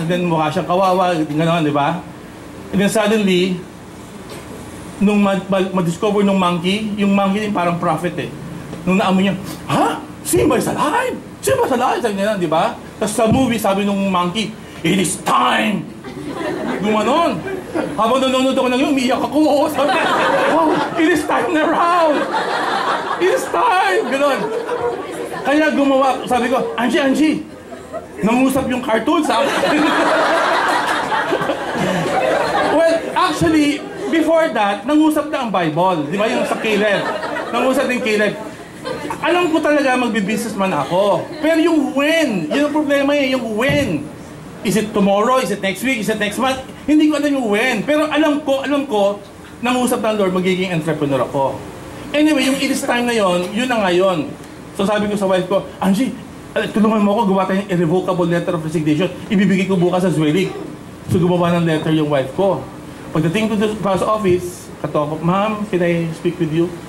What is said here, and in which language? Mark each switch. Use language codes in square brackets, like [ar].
[tl] Then mukha siyang kawawa, gano'n, di ba? [en] And then suddenly, [tl] nung ma-discover ng monkey, yung monkey din parang prophet eh. Nung naamoy niya, [en] Simba is alive! Simba is alive! [tl] Sabi niya, di ba? Tapos sa movie, sabi nung monkey, [en] it is time! [tl] Gumanon. Habang nanonood ako ng yun, umiiyak ako. [en] Sabi, wow, it is time na round! It is time! [tl] Ganon. Kaya gumawa, sabi ko, Angie, nangusap yung cartoon sa akin. Well, actually, before that, nangusap na ang Bible. Di ba yung sa Caleb? Nangusap din Caleb. Alam ko talaga magbi-businessman ako. Pero yung when, yun ang problema eh, yung when. [en] Is it tomorrow? Is it next week? Is it next month? [tl] Hindi ko alam yung when. Pero alam ko, nangusap ng Lord, magiging entrepreneur ako. Anyway, yung it is time na yun na ngayon. So sabi ko sa wife ko, Angie, tulungan mo ako, gawa tayong irrevocable letter of resignation. Ibibigay ko bukas sa Zwillig. So gumawa ng letter yung wife ko. Pagdating ko sa office, kato ko, Ma'am, [en] can I speak with you?